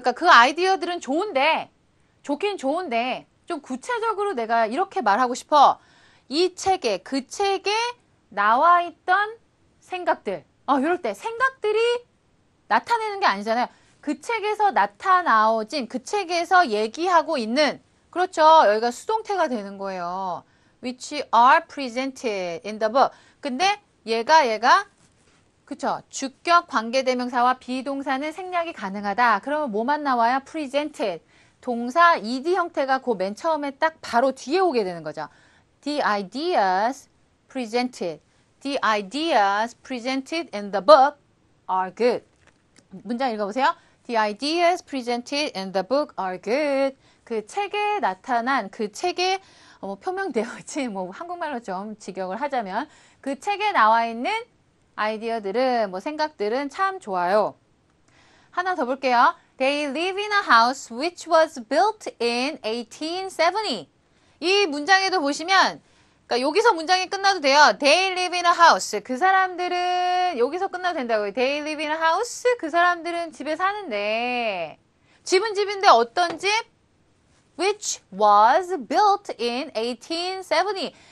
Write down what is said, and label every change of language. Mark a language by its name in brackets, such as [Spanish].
[Korean] 그러니까 그 아이디어들은 좋긴 좋은데 좀 구체적으로 내가 이렇게 말하고 싶어. 이 책에, 그 책에 나와 있던 생각들. 이럴 때 생각들이 나타내는 게 아니잖아요. 그 책에서 나타나오진, 그 책에서 얘기하고 있는, 그렇죠. 여기가 수동태가 되는 거예요. [English] Which are presented in the book. [Korean] 근데 얘가, 그쵸. 주격 관계대명사와 비동사는 생략이 가능하다. 그러면 뭐만 나와요? presented. 동사 ed 형태가 그 맨 처음에 딱 바로 뒤에 오게 되는 거죠. [English] The ideas presented. The ideas presented in the book are good. [Korean] 문장 읽어보세요. [English] The ideas presented in the book are good. [Korean] 그 책에 나타난 그 책에 표명되어 있지 뭐 한국말로 좀 직역을 하자면 그 책에 나와 있는 아이디어들은 뭐 생각들은 참 좋아요. 하나 더 볼게요. [English] They live in a house which was built in 1870. [Korean] 이 문장에도 보시면 그러니까 여기서 문장이 끝나도 돼요. [English] They live in a house. [Korean] 그 사람들은 여기서 끝나도 된다고요. [English] They live in a house. [Korean] 그 사람들은 집에 사는데 집은 집인데 어떤 집? [English] Which was built in 1870.